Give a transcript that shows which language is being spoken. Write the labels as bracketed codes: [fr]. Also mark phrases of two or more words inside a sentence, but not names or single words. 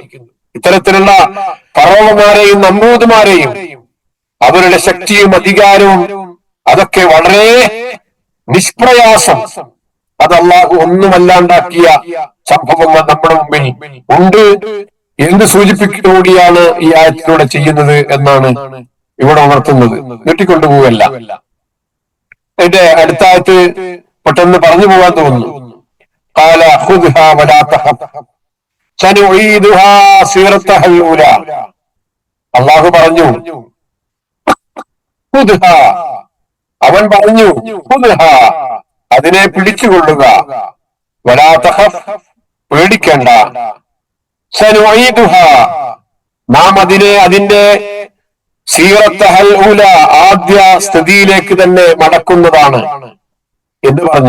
[ml] ഇത്തരത്തിലുള്ള ഫറോവമാരെയും നമ്പൂതുമാരെയും അവരുടെ ശക്തിയും അധികാരവും അതൊക്കെ വളരെ നിഷ്പ്രയാസം അത് അള്ളാഹു ഒന്നുമല്ലാണ്ടാക്കിയ സംഭവങ്ങൾ നമ്മുടെ മുമ്പിൽ ഉണ്ട് എന്ന് സൂചിപ്പിക്കുകയാണ് ഈ ആയത്തിലൂടെ ചെയ്യുന്നത് എന്നാണ് ഇവിടെ ഉണർത്തുന്നത്. നീട്ടിക്കൊണ്ടുപോവല്ല. അതിന്റെ അടുത്ത ആയത്ത് പെട്ടെന്ന് പറഞ്ഞു പോകാൻ തോന്നുന്നു. [ar] قال خذها ولا تخف سنعيدها سيرتها الأولى. [ml] അള്ളാഹു പറഞ്ഞു, അവൻ പറഞ്ഞു, അതിനെ പിടിച്ചുകൊള്ളുക, [ar] ولا تخف, [ml] പേടിക്കേണ്ട, സനുഈദുഹ, നാം അതിനെ അതിന്റെ [ar] سيرتها الأولى, [ml] ആദ്യ സ്ഥിതിയിലേക്ക് തന്നെ മടക്കുന്നതാണ് എന്ന് പറഞ്ഞു.